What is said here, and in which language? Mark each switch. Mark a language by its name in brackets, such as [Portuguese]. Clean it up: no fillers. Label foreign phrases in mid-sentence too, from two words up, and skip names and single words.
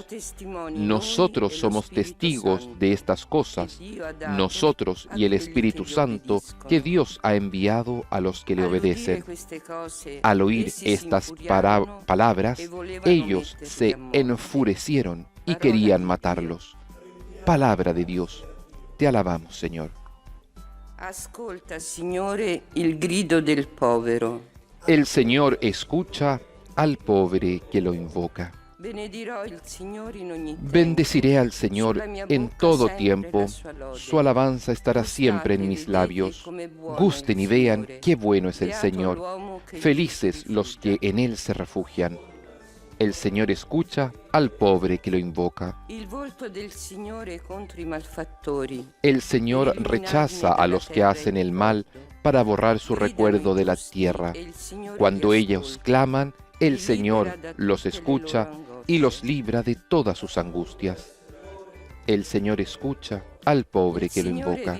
[Spanish] Nosotros somos testigos de estas cosas, nosotros y el Espíritu Santo que Dios ha enviado a los que le obedecen. Al oír estas palabras, ellos se enfurecieron y querían matarlos. Palabra de Dios. Te alabamos, Señor. [Italian] Ascolta, Signore, il grido del povero. [Spanish] El Señor escucha al pobre que lo invoca. Bendeciré al Señor en todo tiempo. Su alabanza estará siempre en mis labios. Gusten y vean qué bueno es el Señor. Felices los que en Él se refugian. El Señor escucha al pobre que lo invoca. [Italian] Il volto del Signore contro i malfattori. [Spanish] El Señor rechaza a los que hacen el mal para borrar su recuerdo de la tierra. Cuando ellos claman, el Señor los escucha y los libra de todas sus angustias. El Señor escucha al pobre que lo invoca.